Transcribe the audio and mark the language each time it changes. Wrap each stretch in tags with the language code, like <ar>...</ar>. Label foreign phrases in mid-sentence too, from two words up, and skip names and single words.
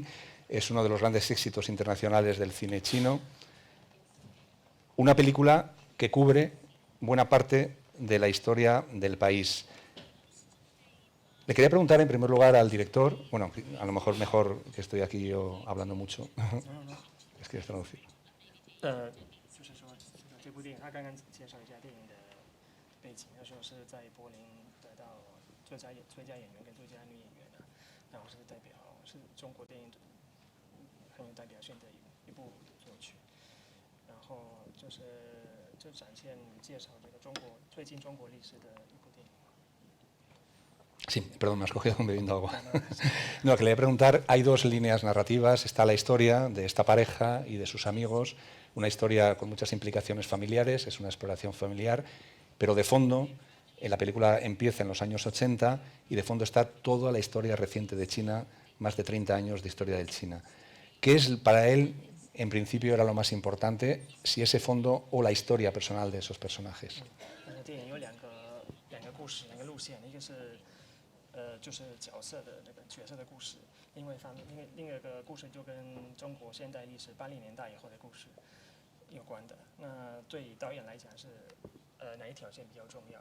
<es>Es uno de los grandes éxitos internacionales del cine chino. Una película que cubre buena parte de la historia del país. Le quería preguntar en primer lugar al director, bueno, a lo mejor que estoy aquí yo hablando mucho. Es que es traducir.</es> <zh>就是说这部电影，他刚刚介绍一下电影的背景，他说是在柏林得到最佳演员跟最佳女演员的，然后是代表是中国电影很有代表性的一部作曲，然后就展现介绍这个最近中国历史的一部电影。</zh> <es>Sí, perdón, me has cogido bebiendo agua. No, que le voy a preguntar, hay dos líneas narrativas. Está la historia de esta pareja y de sus amigos, una historia con muchas implicaciones familiares, es una exploración familiar, pero de fondo, la película empieza en los años 80 y de fondo está toda la historia reciente de China, más de 30 años de historia de China. ¿Qué es para él, en principio, era lo más importante, si ese fondo o la historia personal de esos personajes?</es> <zh>电影有两个故事，两个路线，一个是就是角色的这个角色的故事，另外一个故事就跟中国现代历史80年代以后的故事， 有关的。那对导演来讲是哪一条线比较重要？</zh>